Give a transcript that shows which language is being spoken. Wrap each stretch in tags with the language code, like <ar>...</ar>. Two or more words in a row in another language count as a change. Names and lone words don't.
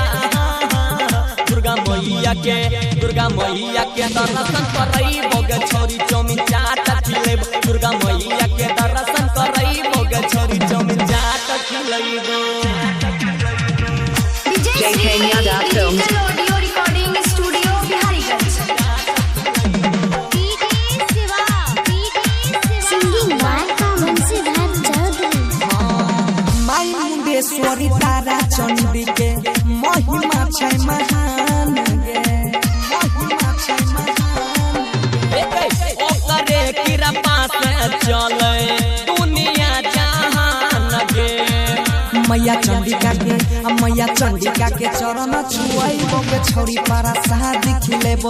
<mai>दुर्गा मैया के दर्शन कराइब छोरी चौमिन चाट खिलेब। दुर्गा मैया के दर्शन कराइब छोरी चौमिन चाट खिलेब।</mai> <en>JK Yadav Films Audio Recording Studio बिहारीगंज। Singing by Vansidhar Chaudhary।</en> <mai>माई मुंडेश्वरी तारा चंडी के महिमा छै महान गे, महिमा छै महान। ओकरे कृपा से चले दुनिया जहान गे। मैया चंडिका के चरण छुआइबो के छोरी प्रसाद खिलेबो।</mai>